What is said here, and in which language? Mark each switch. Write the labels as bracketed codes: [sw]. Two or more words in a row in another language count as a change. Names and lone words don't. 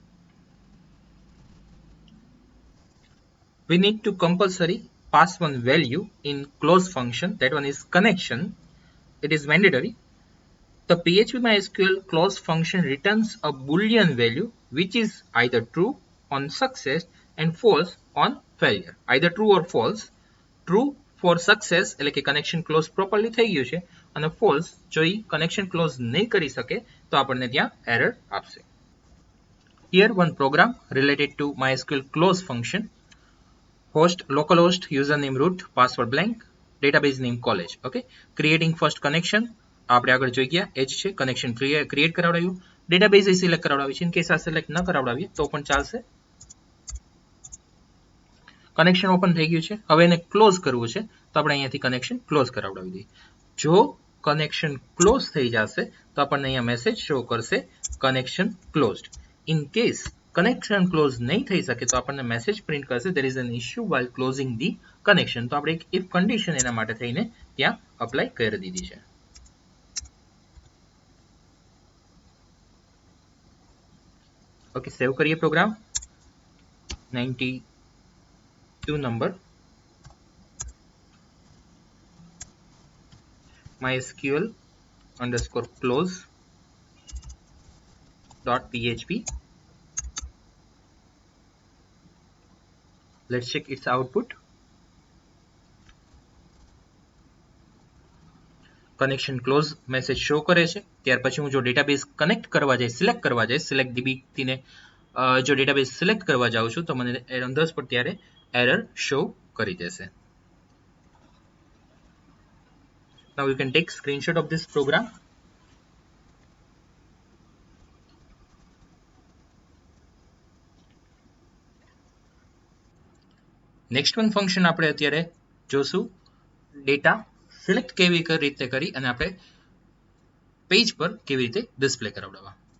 [en] We need to compulsory pass one value in close function, that one is connection. It is mandatory. The PHP MySQL close function returns a boolean value which is either true on success and false on failure. Either true or false. True for success [gu] એટલે કે [en] connection close properly [gu] થઈ ગયું છે, અને ફોલ્સ જો ઈ [en] connection close [gu] નહીં કરી શકે તો આપણને ત્યાં એરર આપશે. [en] Here one program related to MySQL close function. Host localhost, username root, password blank, database name college. Okay, creating first connection. [gu] આપણે આગળ જોઈ ગયા એ જ છે, [en] connection create [gu] કરાવડાવ્યું, ડેટાબેઝ એ સિલેક્ટ કરાવડાવ્યું છે. [en] in case [gu] આ સિલેક્ટ ન કરાવડાવીએ તો પણ ચાલશે. [en] connection open [gu] થઈ ગયું છે, હવે એને ક્લોઝ કરવું છે તો આપણે અહીંયાથી [en] connection close [gu] કરાવડાવી દઈએ. જો [en] connection close [gu] થઈ જશે તો આપણને અહીંયા [en] message show [gu] કરશે [en] connection closed. in case connection close [gu] નહીં થઈ શકે તો આપણને [en] message print [gu] કરશે [en] there is an issue while closing the [gu] કનેક્શન, તો આપણે એક [en] if condition [gu] એના માટે થઈને ત્યાં અપ્લાય કરી દીધી છે. ઓકે, સેવ કરીએ પ્રોગ્રામ. [en] 92 નંબર mysql underscore close .php. let's check its output. connection close message show [gu] કરે છે. ત્યાર પછી હું જો [en] database connect [gu] કરવા જાય, સિલેક્ટ કરવા જાય, [en] select DB [gu] ને જો [en] database select [gu] કરવા જાઉં છું તો મને [en] on the spot [gu] ત્યારે [en] error show [gu] કરી દેશે. [en] Now you can take screenshot of this program. next one function [gu] આપણે અત્યારે જોશું, [en] data select [gu] કેવી રીતે કરી અને આપણે પેજ પર કેવી રીતે ડિસ્પ્લે કરાવડાવવા.